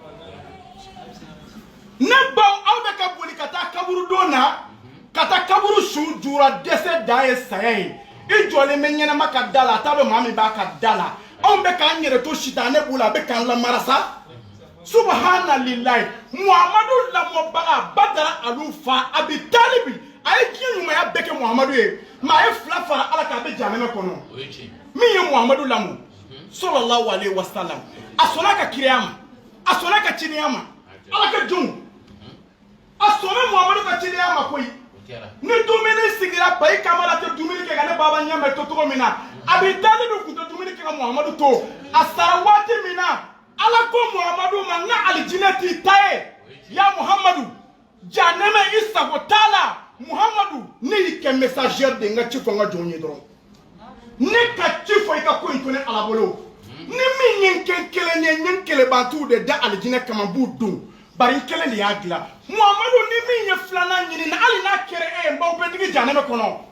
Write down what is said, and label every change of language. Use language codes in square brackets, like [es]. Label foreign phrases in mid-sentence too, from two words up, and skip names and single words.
[bm] ne baw aw bɛ ka boli ka taa kaburu don na ka taa kaburu su jura dɛsɛ dan ye saya ye i jɔlen bɛ ɲɛnɛma ka da la a t'a dɔn maa min b'a ka da la anw bɛ k'an yɛrɛ to sitanɛ b'u la a bɛ k'an lamara sa subhanalilayi Muhamadu lamɔbaga Badara alu fa Abi Talibi a ye diɲɛ ɲumanya bɛɛ kɛ Muhamadu ye mais a ye fila fara Ala kan a bɛ jahanɛmɛ kɔnɔ min ye Muhamadu lamɔ [ar] صلى الله عليه وسلم [bm] a sɔnna ka kiriya ma a sɔnna ka cidenya ma Ala ka jɔnw a sɔnna Muhamadu ka cidenya ma koyi ni dumuni sigira Bayi Kamara tɛ dumuni kɛ ka ne baba ɲɛmɛ to cogo min na Abi Talibi tun tɛ dumuni kɛ ka Muhamadu to a sara waati min na Ala ko Muhamadu ma n ka alijinɛ t'i ta ye ya Muhamadu jahanɛmɛ i sago t'a la Muhamadu ne y'i kɛ messagère de n ka ci fɔ n ka jɔnw ye dɔrɔn ne ka ci fɔ i ka ko in to ne Ala bolo ni min ye n kɛ kelen ye n ye n kelebantiw de da alijinɛ kama n b'u don bari n kelen de y'a dilan Muhamadu ni min ye filanan ɲini na hali n'a kɛra e ye n b'aw bɛɛ digi jahanɛmɛ kɔnɔ